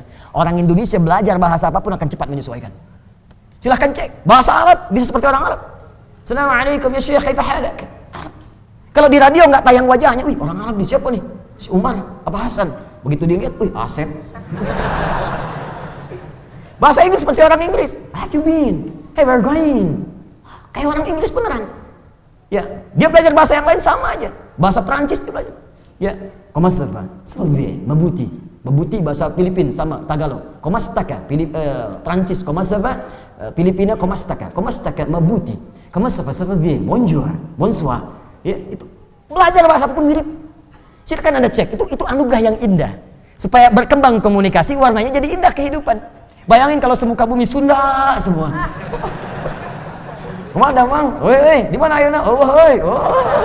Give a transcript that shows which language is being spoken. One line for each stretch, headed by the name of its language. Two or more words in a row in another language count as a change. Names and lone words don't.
Indonesian: Orang Indonesia belajar bahasa apapun akan cepat menyesuaikan. Silahkan cek, bahasa Arab bisa seperti orang Arab.
Arabic: السلام عليكم يا شيخ، كيف حالك?
Indonesian: Kalau di radio nggak tayang wajahnya, wih orang Arab nih, siapa nih? Si Umar, apa Hasan? Begitu dilihat, wih Asep. Bahasa Inggris seperti orang Inggris.
English: Have you been? Hey, we're going.
Indonesian: Kayak orang Inggris beneran. Ya, dia belajar bahasa yang lain sama aja. Bahasa Prancis dia belajar. Ya,
French: comment ça va? Ça va bien, mabuti.
Indonesian: Mabuti bahasa Filipin sama Tagalog.
Filipino: Comment staka?
French: Prancis comment ça va?
Filipino: Filipina comment staka? Comment staka? Mabuti.
French: Comment ça va? Ça va bien. Bonjour. Bonsoir.
Indonesian: Ya, itu belajar bahasa apapun mirip. Silakan Anda cek. Itu anugerah yang indah. Supaya berkembang komunikasi, warnanya jadi indah kehidupan. Bayangin kalau semuka bumi Sunda semua.
Sundanese: Kemana Mang? Woi, di mana ayeuna? Oh, woi. Oh.